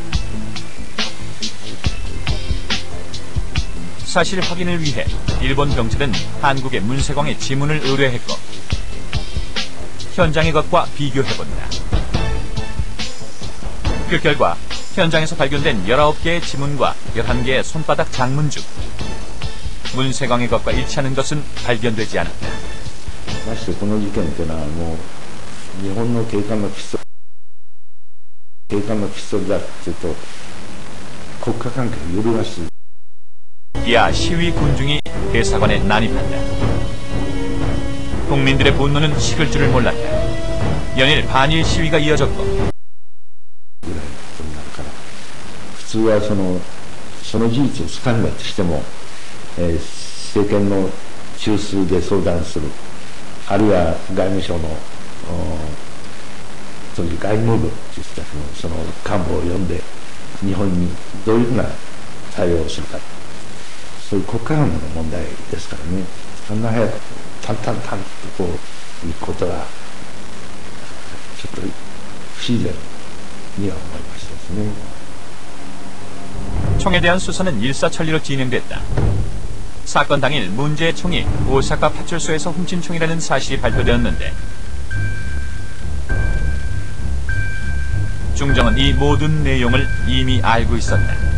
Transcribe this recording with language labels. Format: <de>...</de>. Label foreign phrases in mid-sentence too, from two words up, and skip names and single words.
<ko>사실 확인을 위해 일본 경찰은 한국의 문세광의 지문을 의뢰했고 현장의 것과 비교해본다. 그 결과 현장에서 발견된 19개의 지문과 11개의 손바닥 장문 중 문세광의 것과 일치하는 것은 발견되지 않았다.</ko> <ja>ましてこの事件というのはもう日本の警官のピストルだというと国家関係を揺るがす。</ja> <ko>이하 시위 군중이 대사관에 난입한다. 국민들의 분노는 식을 줄을 몰랐다. 연일 반일 시위가 이어졌고,</ko> <ja>普通はその事実をつかんだとしても、政権の中枢で相談する、あるいは外務省の当時外務部という人たちのその幹部を呼んで日本にどういうふうな対応をするか、そういう国家間の問題ですからね。そんな早く淡々とこう行くことがちょっと不自然には思いましたですね。</ja> <ko>총에 대한 수사는 일사천리로 진행됐다. 사건 당일 문제의 총이 오사카 파출소에서 훔친 총이라는 사실이 발표되었는데, 중정은 이 모든 내용을 이미 알고 있었다.</ko>